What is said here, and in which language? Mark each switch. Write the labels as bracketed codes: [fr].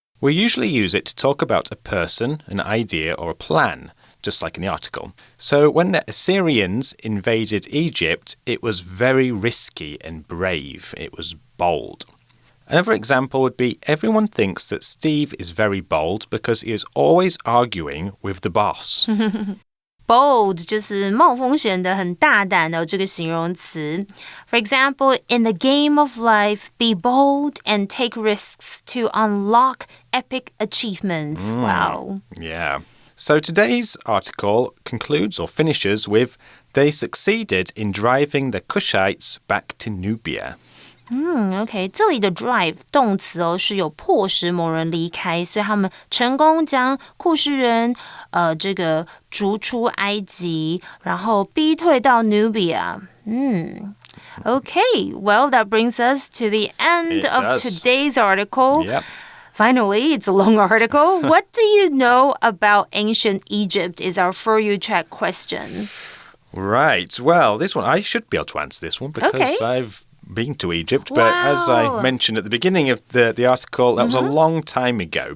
[en] We usually use it to talk about a person, an idea, or a plan, just like in the article. So when the Assyrians invaded Egypt, it was very risky and brave. It was bold. Another example would be everyone thinks that Steve is very bold because he is always arguing with the boss. [zh] Bold 就是冒风险的、很大胆的这个形容词。 [en] For example, in the game of life, be bold and take risks to unlock epic achievements. Wow. Yeah. So today's article concludes or finishes with, they succeeded in driving the Kushites back to Nubia. [zh] OK， 这里的 drive 动词哦是有迫使某人离开，所以他们成功将库施人这个逐出埃及，然后逼退到 Nubia。 [en] Okay, well, that brings us to the end of today's article. Yep. Finally, it's a long article. What do you know about ancient Egypt is our For You Check question. Right. Well, this one, I should be able to answer this one because I've been to Egypt, but as I mentioned at the beginning of the article, that was a long time ago.